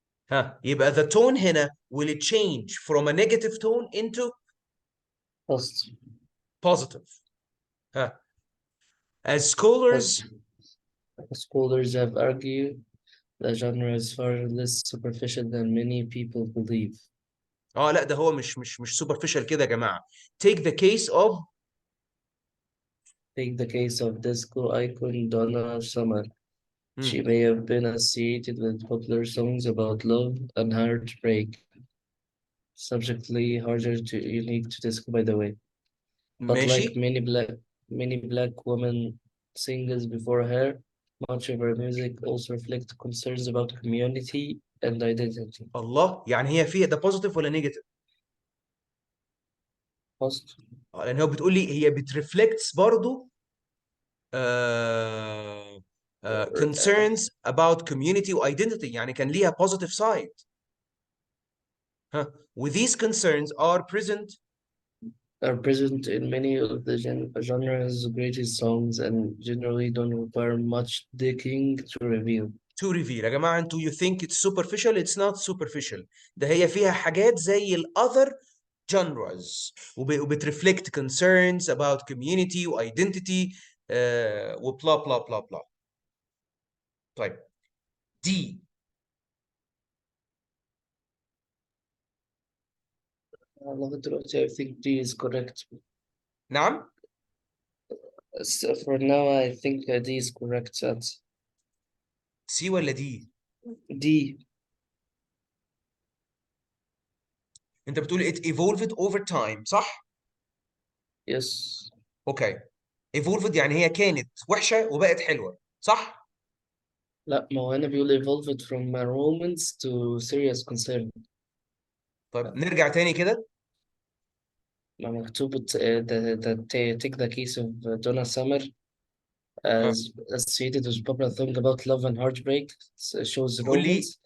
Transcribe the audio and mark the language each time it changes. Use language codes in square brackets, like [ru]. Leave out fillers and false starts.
[ar] ها يبقى [en] the tone [ar] هنا [en] will it change from a negative tone into post. positive. [ar] ها. [en] as scholars Scholars have argued the genre is far less superficial than many people believe. [ar] اه لا ده هو مش superficial كده يا جماعه. [en] take the case of Take the case of disco icon Donna Summer. She مم. may have been associated with popular songs about love and heartbreak, subjectively harder to unique to disco, by the way. But [ar] ماشي. [en] like many black women singers before her, much of her music also reflect concerns about community and identity. [ar] الله يعني هي فيها ده positive ولا negative؟ [en] Post. [ar] لان هو بتقول لي هي بترفلكتس برضو uh, [en] concerns about community [ar] و [en] identity [ar] يعني كان ليها positive side. ها. [en] و these concerns are present Are present in many of the genre's greatest songs and generally don't require much digging to reveal. to reveal. [ar] يا جماعة انتوا [en] you think it's superficial, it's not superficial. [ar] ده هي فيها حاجات زي ال [en] other genres [ar] وبترفلect [en] concerns about community [ar] و [en] identity [ar] وبلا بلا بلا بلا. طيب دي. لغاية دلوقتي [en] I think D is correct. [ar] نعم. [en] So for now I think D is correct answer. [ar] سي ولا دي؟ [en] D. [ar] انت بتقول [en] it evolved over time [ar] صح؟ [en] Yes. [ar] اوكي. evolved يعني هي كانت وحشة وبقت حلوة صح؟ لا، ما هو هنا بيقول [en] evolved from a romance to serious concern. [ar] طيب نرجع تاني كده. ما مكتوب [en] take the case of Donna Summer [ar] ها. [en] as associated with popular song about love and heartbreak, shows romance.